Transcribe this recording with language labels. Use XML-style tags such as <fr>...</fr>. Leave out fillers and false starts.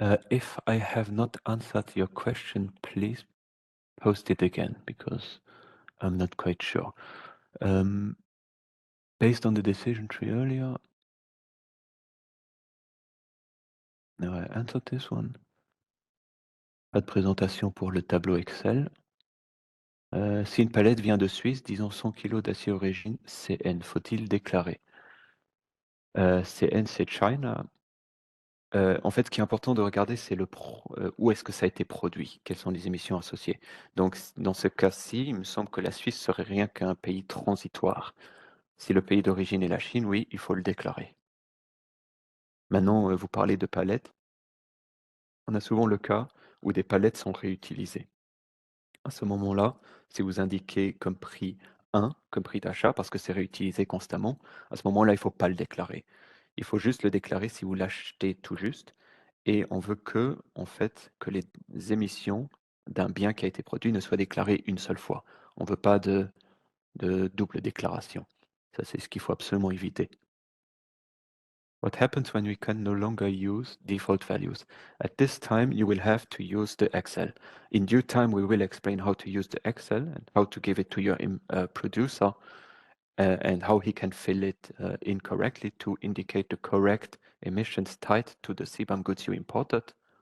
<en>If I have not answered your question, please post it again, because I'm not quite sure. Based on the decision tree earlier, now I answered this one.</en> <fr>Pas de présentation pour le tableau Excel. Si une palette vient de Suisse, disons 100 kg d'acier origine CN, faut-il déclarer? CN, c'est China. En fait, ce qui est important de regarder, c'est où est-ce que ça a été produit, quelles sont les émissions associées. Donc, dans ce cas-ci, il me semble que la Suisse serait rien qu'un pays transitoire. Si le pays d'origine est la Chine, oui, il faut le déclarer. Maintenant, vous parlez de palettes. On a souvent le cas où des palettes sont réutilisées. À ce moment-là, si vous indiquez comme prix 1, comme prix d'achat, parce que c'est réutilisé constamment, à ce moment-là, il ne faut pas le déclarer. Il faut juste le déclarer si vous l'achetez tout juste. Et on veut que, en fait, que les émissions d'un bien qui a été produit ne soient déclarées une seule fois. On ne veut pas de double déclaration. Ça, c'est ce qu'il faut absolument éviter.</fr> <en>What happens when we can no longer use default values? At this time, you will have to use the Excel. In due time, we will explain how to use the Excel and how to give it to your producer and how he can fill it in correctly to indicate the correct emissions tied to the CBAM goods you imported.</en>